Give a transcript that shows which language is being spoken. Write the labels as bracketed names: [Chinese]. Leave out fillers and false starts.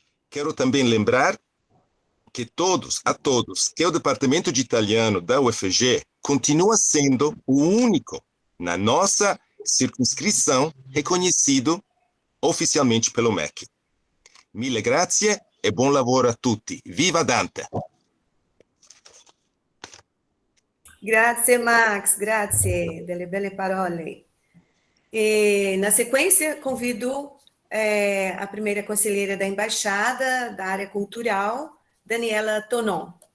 [Portuguese] Quero também lembrar que a todos, que o departamento de italiano da UFG continua sendo o único na nossa circunscrição reconhecido oficialmente pelo MEC. [Italian] Mille grazie e buon lavoro a tutti. Viva Dante! Grazie Max, grazie delle belle parole. [Portuguese] E, na sequência, convido a primeira conselheira da Embaixada, da área cultural, Daniela Tonon.